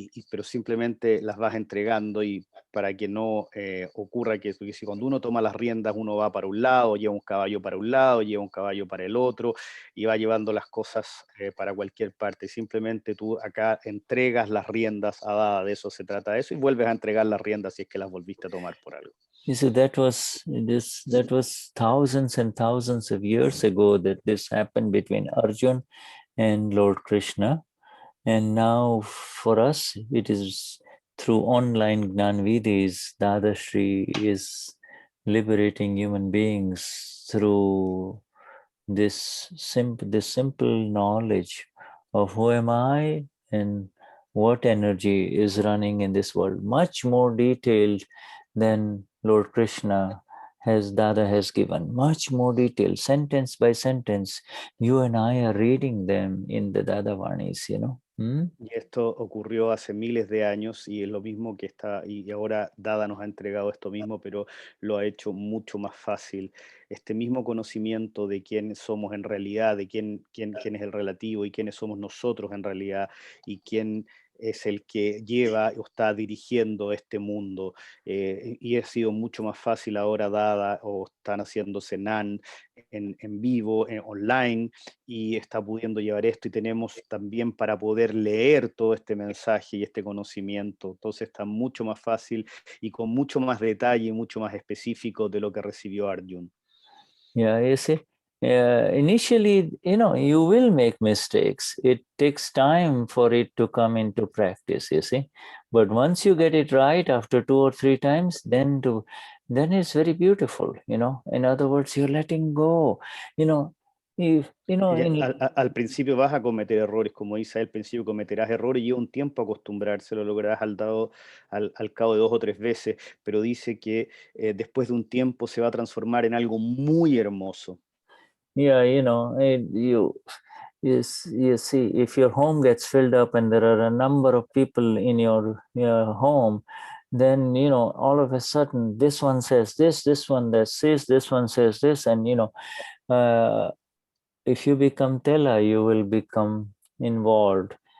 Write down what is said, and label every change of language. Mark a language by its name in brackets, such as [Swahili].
[Spanish] Pero simplemente las vas entregando y para que no ocurra que si cuando uno toma las riendas uno va para un lado, lleva un caballo para un lado, lleva un caballo para el otro y va llevando las cosas para cualquier parte. Simplemente tú acá entregas las riendas a Dada, de eso se trata de eso, y vuelves a entregar las riendas si es que las volviste a tomar por algo. [English] You see, that was thousands and thousands of years ago that this happened between Arjun and Lord Krishna. And now for us, it is through online Gnanvidis, Dadashri is liberating human beings through this simple knowledge of who am I and what energy is running in this world, much more detailed than Lord Krishna Dada has given, much more detailed, sentence by sentence. You and I are reading them in the Dada Vanis, you know. [Spanish] Y esto ocurrió hace miles de años y es lo mismo que está, y ahora Dada nos ha entregado esto mismo, pero lo ha hecho mucho más fácil. Este mismo conocimiento de quién somos en realidad, de quién es el relativo y quiénes somos nosotros en realidad y quién es el que lleva o está dirigiendo este mundo. Y ha sido mucho más fácil ahora Dada, o están haciendo Senan en vivo, online, y está pudiendo llevar esto, y tenemos también para poder leer todo este mensaje y este conocimiento. Entonces está mucho más fácil y con mucho más detalle y mucho más específico de lo que recibió Arjun. [English] Yeah, you see, initially, you will make mistakes. It takes time for it to come into practice, you see. But once you get it right after 2 or 3 times, then it's very beautiful, In other words, you're letting go, [Spanish] Al principio vas a cometer errores, como dice, al principio cometerás errores y lleva un tiempo acostumbrarse, lo lograrás al cabo de 2 o 3 veces, pero dice que después de un tiempo se va a transformar en algo muy hermoso. [English] Yeah, you see, if your home gets filled up and there are a number of people in your home, then, all of a sudden, this one says this one that says, this one says this, and, if you become Tela, you will become involved.